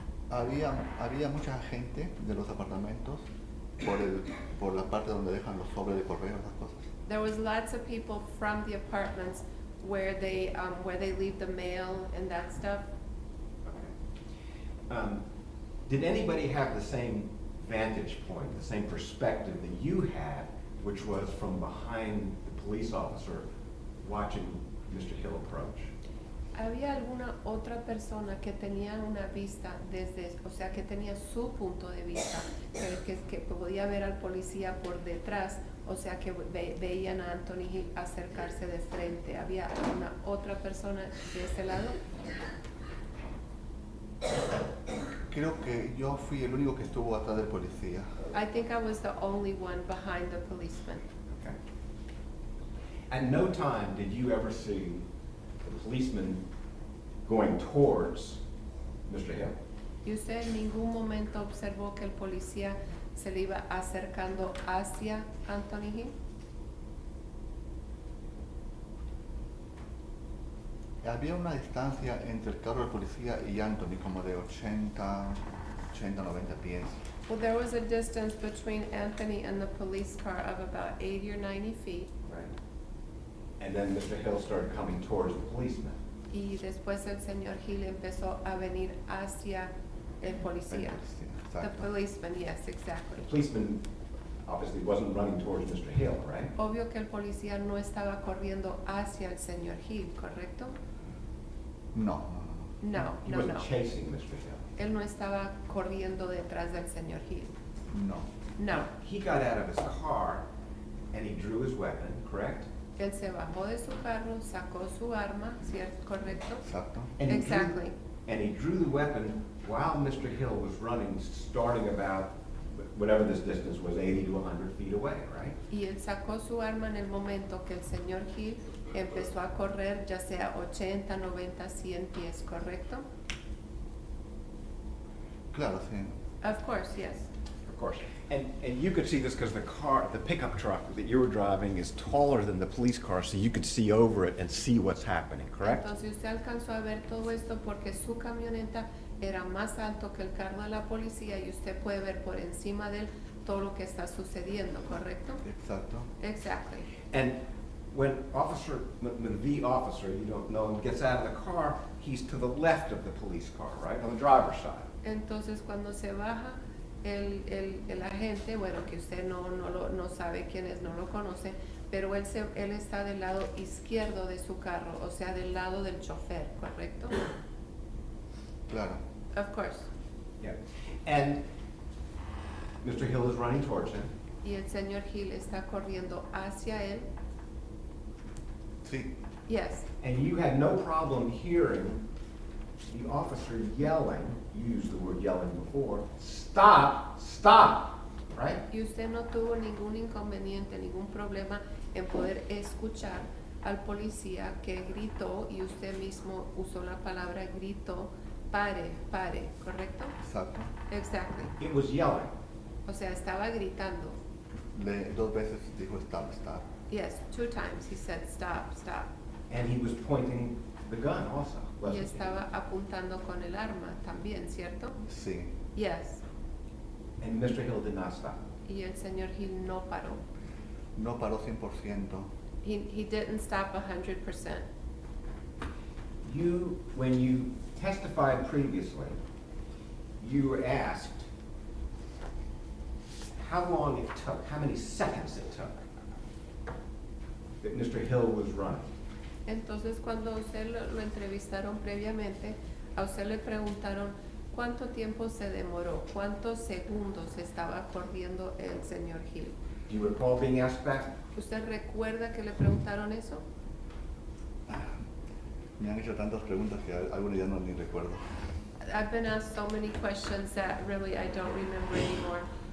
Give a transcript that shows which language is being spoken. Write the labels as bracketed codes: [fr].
[es] Había mucha gente de los apartamentos por la parte donde dejan los sobres de correo, esas cosas. [en] There was lots of people from the apartments where they leave the mail and that stuff. Okay. Did anybody have the same vantage point, the same perspective that you had, which was from behind the police officer watching Mr. Hill approach? [es] ¿Había alguna otra persona que tenía una vista o sea, que tenía su punto de vista, que podía ver al policía por detrás, o sea, que veían a Anthony Hill acercarse de frente? ¿Había alguna otra persona de ese lado? Creo que yo fui el único que estuvo atrás del policía. [en] I think I was the only one behind the policeman. Okay. At no time did you ever see the policeman going towards Mr. Hill? [es] ¿Y usted en ningún momento observó que el policía se le iba acercando hacia Anthony Hill. Había una distancia entre el carro de policía y Anthony como de 90 pies. [en] Well, there was a distance between Anthony and the police car of about 80 or 90 feet. Right. And then Mr. Hill started coming towards the policeman. [es] Y después el señor Hill empezó a venir hacia el policía. [en] The [es] Exacto. [en] policeman, yes, exactly. The policeman obviously wasn't running towards Mr. Hill, right? [es] Obvio que el policía no estaba corriendo hacia el señor Hill, ¿correcto? No. No, [en] He [es] no, [en] wasn't [es] no. [en] chasing Mr. Hill. [es] Él no estaba corriendo detrás del señor Hill. No. [en] No. He got out of his car and he drew his weapon, correct? [es] Él se bajó de su carro, sacó su arma, ¿cierto? ¿Correcto? Exacto. And he [en] Exactly. And he drew the weapon while Mr. Hill was running, starting about whatever this distance was, 80 to 100 feet away, right? [es] Y él sacó su arma en el momento que el señor Hill empezó a correr, ya sea 80, 90, 100 pies, ¿correcto? Claro, sí. [en] Of course, yes. Of course. And you could see this because the pickup truck that you were driving is taller than the police car, so you could see over it and see what's happening, correct? [es] Entonces usted alcanzó a ver todo esto porque su camioneta era más alto que el carro de la policía y usted puede ver por encima de él todo lo que está sucediendo, ¿correcto? Exacto. [en] Exactly. And when the officer, you don't know him, gets out of the car, he's to the left of the police car, right, on the driver's side. [es] Entonces cuando se baja el agente, bueno, que usted no sabe quién es, no lo conoce, pero él está del lado izquierdo de su carro, o sea, del lado del chofer, ¿correcto? Claro. [en] Of course. Yeah. And Mr. Hill is running towards him. [es] Y el señor Hill está corriendo hacia él. Sí. [en] Yes. And you had no problem hearing the officer yelling, you used the word yelling before, stop, stop, right? [es] Y usted no tuvo ningún inconveniente, ningún problema en poder escuchar al policía que gritó, y usted mismo usó la palabra gritó, pare, pare, ¿correcto? Exacto. [en] Exactly. It was yelling. [es] O sea, estaba gritando. Dos veces dijo [en] stop, stop. Yes, 2 times he said stop, stop. And he was pointing the gun also, [es] Y [en] wasn't he? [es] estaba apuntando con el arma también, ¿cierto? Sí. [en] Yes. And Mr. Hill did not stop. [es] Y el señor Hill no paró. No paró 100%. [en] He didn't stop 100%. When you testified previously, you were asked how long it took, how many seconds it took that Mr. Hill was running. [es] Entonces, cuando usted lo entrevistaron previamente, a usted le preguntaron cuánto tiempo se demoró, cuántos segundos estaba corriendo el señor Hill. [en] Do you recall being asked that? [es] ¿Usted recuerda que le preguntaron eso? Me han hecho tantas preguntas que algunas ya no ni recuerdo. [en] I've been asked so many questions that really I don't remember anymore.